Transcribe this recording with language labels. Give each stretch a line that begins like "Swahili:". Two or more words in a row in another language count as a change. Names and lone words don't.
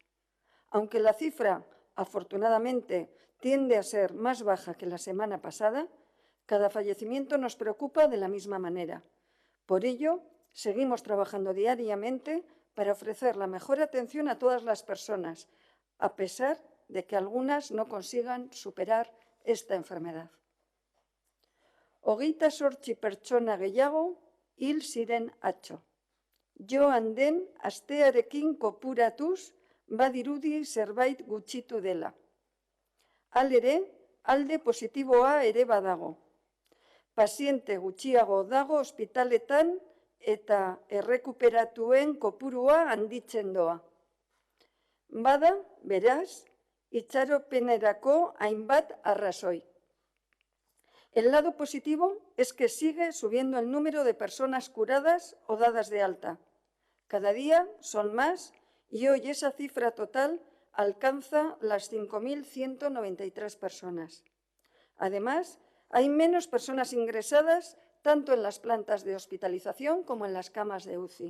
Spanish: Aunque la cifra, afortunadamente, tiende a ser más baja que la semana pasada, cada fallecimiento nos preocupa de la misma manera. Por ello, seguimos trabajando diariamente para ofrecer la mejor atención a todas las personas, a pesar de que algunas no consigan superar esta enfermedad.
Basque: 28 pertsona gehiago hil ziren atzo. Joan den astearekin kopuratuz badirudi zerbait gutxitu dela. Halere, alde positiboa ere badago. Paziente gutxiago dago ospitaletan eta errekuperatuen kopurua handitzen doa. Bada, beraz, itxaropenerako hainbat arrazoi.
Spanish: El lado positivo es que sigue subiendo el número de personas curadas o dadas de alta. Cada día son más y hoy esa cifra total alcanza las 5.193 personas. Además, hay menos personas ingresadas tanto en las plantas de hospitalización como en las camas de UCI.